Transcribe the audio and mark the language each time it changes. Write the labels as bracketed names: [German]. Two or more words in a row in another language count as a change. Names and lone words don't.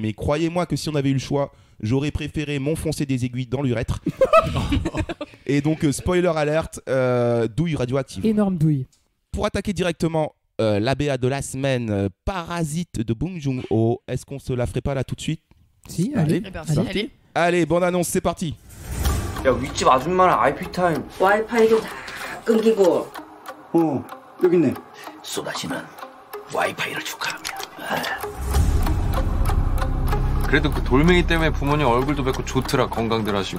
[French] Mais croyez-moi que si on avait eu le choix, j'aurais préféré m'enfoncer des aiguilles dans l'urètre. Et donc, spoiler alerte, douille radioactive. Énorme douille. Pour attaquer directement l'ABA de la semaine, Parasite de Bong Joon-ho, est-ce qu'on se la ferait pas là tout de suite? Si, allez. Eh ben, si, allez. Allez, bonne annonce, c'est parti. [Korean] 야, 윗집 아줌마랑 IP 타임. 와이파이도 다 끊기고. 여기 있네. 쏟아지는 와이파이를 축하합니다. 그래도 그 돌멩이 때문에 부모님 얼굴도 뵙고 좋더라. 건강들 하시고.